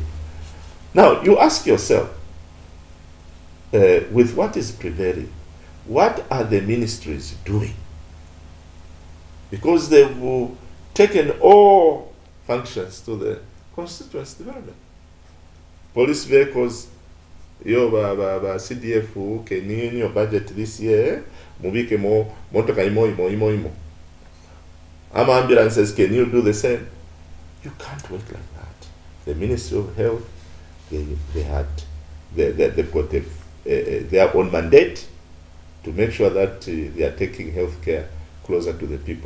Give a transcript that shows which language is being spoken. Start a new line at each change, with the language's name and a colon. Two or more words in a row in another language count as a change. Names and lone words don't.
English: Now, you ask yourself, with what is prevailing, what are the ministries doing? Because they've taken all functions to the constituency development. Police vehicles, CDF, can you in your budget this year?
Bemba: Mubike mo, motoka imo.
English: Ambulances, can you do the same? You can't work like that. The Ministry of Health, they've got their own mandate to make sure that they are taking healthcare closer to the people.